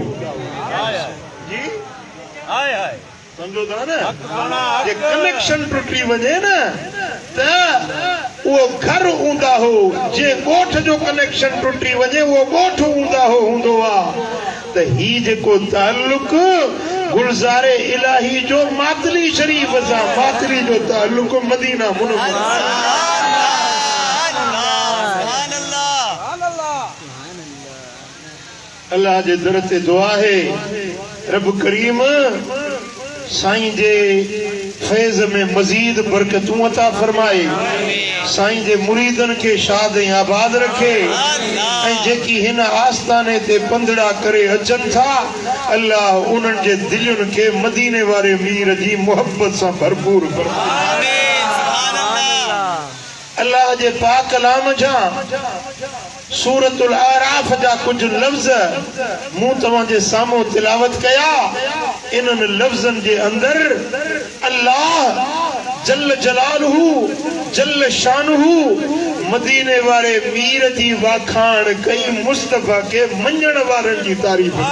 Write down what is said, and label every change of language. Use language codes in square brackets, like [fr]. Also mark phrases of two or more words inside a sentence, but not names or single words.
[sd] जी समझो था न, जे कनेक्शन टुटी वञे न त उहो घर हूंदा हो, जे ॻोठ जो कनेक्शन टुटी वञे उहो ॻोठ हूंदा हो हूंदो आहे। त ही जेको ताल्लुक गुलज़ारे इलाही जो मातली शरीफ सां, मातली जो ताल्लुक मदीना मुनव्वरा। अल्लाह जे दर ते दुआ है, रब करीम साईं जे फैज़ में मजीद बरकतूं अता फरमाए, साईं जे मुरीदन के शाद ऐं आबाद रखे, ऐं जेकी हिन आस्थाने ते पंधड़ा करे अचन था अल्लाह उन्हनि जे दिलुनि के मदीने वारे मीर जी मोहब्बत सां भरपूर फरमाए। अल्लाह जे पाक कलाम जा सूरतुल आराफ जा कुछ लफ्ज मूं तव्हांजे साम्हूं तिलावत कया। इन्हनि लफ्ज़नि जे अंदर अल्लाह [ar] جل جلاله جل شانه [sd] मदीने वारे मीर जी वाखाण कई, मुस्तफा के मञण वारनि जी तारीफ़।